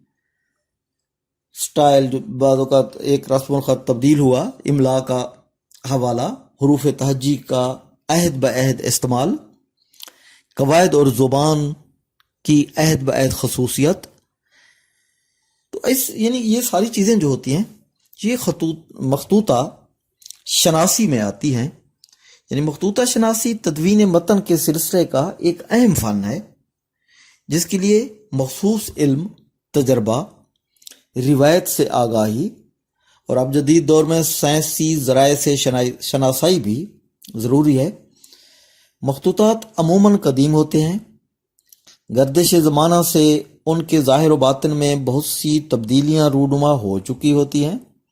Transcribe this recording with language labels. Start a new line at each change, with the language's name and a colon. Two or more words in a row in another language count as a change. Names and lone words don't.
Urdu: سٹائل، جو بعض اوقات ایک رسم الخط تبدیل ہوا، املا کا حوالہ، حروف تہجی کا عہد بعہد استعمال، قواعد اور زبان کی عہد بعہد خصوصیت، تو یعنی یہ ساری چیزیں جو ہوتی ہیں یہ مخطوطہ شناسی میں آتی ہیں. یعنی مخطوطہ شناسی تدوین متن کے سلسلے کا ایک اہم فن ہے جس کے لیے مخصوص علم، تجربہ، روایت سے آگاہی اور اب جدید دور میں سائنسی ذرائع سے شناسائی بھی ضروری ہے. مخطوطات عموماً قدیم ہوتے ہیں، گردش زمانہ سے ان کے ظاہر و باطن میں بہت سی تبدیلیاں رونما ہو چکی ہوتی ہیں.